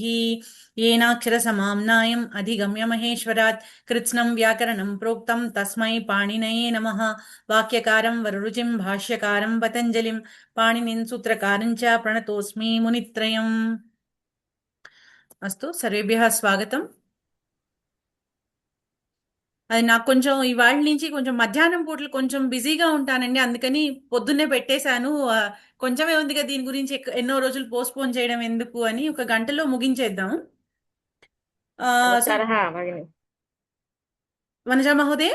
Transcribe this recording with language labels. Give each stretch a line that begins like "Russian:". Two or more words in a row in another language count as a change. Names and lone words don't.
Sanskrit: येनाक्षरसमाम्नायम् अधिगम्य महेश्वरात् कृत्स्नं व्याकरणं प्रोक्तं तस्मै पाणिनये नमः। वाक्यकारं वररुचिं भाष्यकारं पतञ्जलिं पाणिनिं सूत्रकारं च प्रणतोऽस्मि मुनित्रयम्। अस्तु सर्वेभ्यः स्वागतं।
Telugu: అది నాకు కొంచెం ఇవాళ నుంచి కొంచెం మధ్యాహ్నం పూటలు కొంచెం బిజీగా ఉంటానండి, అందుకని పొద్దున్నే పెట్టేశాను. కొంచెమే ఉంది కదా, దీని గురించి ఎన్నో రోజులు పోస్ట్పోన్ చేయడం ఎందుకు అని ఒక గంటలో ముగించేద్దాం.
Sanskrit: వనజా మహోదయ